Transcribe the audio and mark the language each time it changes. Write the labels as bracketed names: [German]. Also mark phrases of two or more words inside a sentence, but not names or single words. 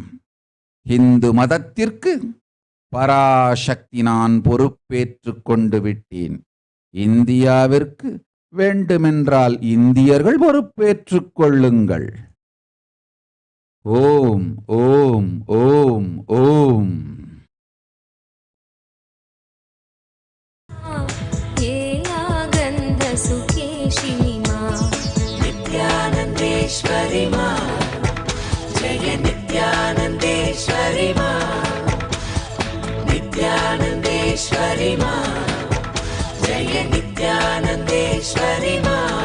[Tamil] இந்து மதத்திற்கு பராசக்தி நான் பொறுப்பேற்றுக் கொண்டு விட்டேன். இந்தியாவிற்கு வேண்டுமென்றால் இந்தியர்கள் பொறுப்பேற்றுக் கொள்ளுங்கள். ஓம் ஓம் ஓம் ஓம். [Sanskrit] सुकेशिनी मा नित्यानन्देश्वरि मा जय नित्यानन्देश्वरि मा नित्यानन्देश्वरि मा जय नित्यानन्देश्वरि मा